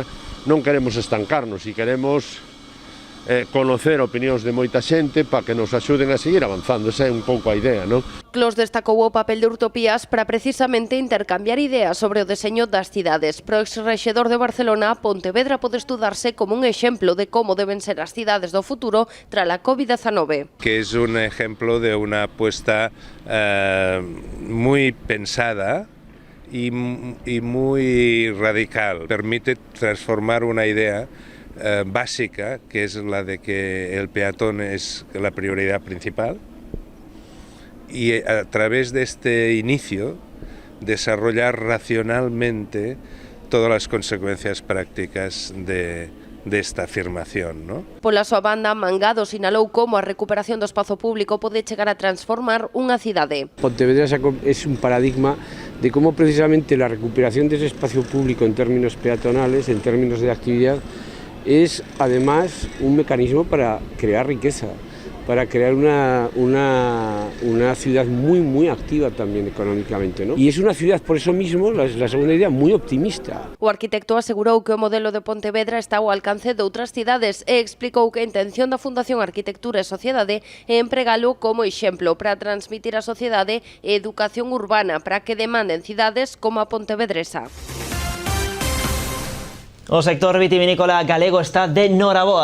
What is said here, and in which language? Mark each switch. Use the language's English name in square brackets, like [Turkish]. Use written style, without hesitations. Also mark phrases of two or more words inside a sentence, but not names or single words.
[Galician] Non queremos estancarnos e queremos conocer opinións de moita xente para que nos axuden a seguir avanzando. Esa é un pouco a idea, non? Clos destacou o papel de Urtopías para precisamente intercambiar ideas sobre o deseño das cidades. Pro exrexedor de Barcelona, Pontevedra pode estudarse como un exemplo de como deben ser as cidades do futuro tras a COVID-19. [Spanish] Que es un ejemplo de una apuesta muy pensada y muy radical. Permite transformar una idea básica, que es la de que el peatón es la prioridad principal, y a través de este inicio desarrollar racionalmente todas las consecuencias prácticas de esta afirmación, ¿no? [Galician] Pola súa banda, Mangado sinalou como a recuperación do espazo público pode chegar a transformar unha cidade. [Spanish] Pontevedra es un paradigma de cómo precisamente la recuperación de ese espacio público en términos peatonales, en términos de actividad, es además un mecanismo para crear riqueza, para crear una ciudad muy activa también económicamente, ¿no? Y es una ciudad, por eso mismo, la segunda idea, muy optimista. [Galician] O arquitecto asegurou que o modelo de Pontevedra está ao alcance de outras cidades e explicou que a intención da Fundación Arquitectura e Sociedade é empregalo como exemplo para transmitir á sociedade educación urbana para que demanden cidades como a pontevedresa. O sector vitivinícola galego está de noraboa.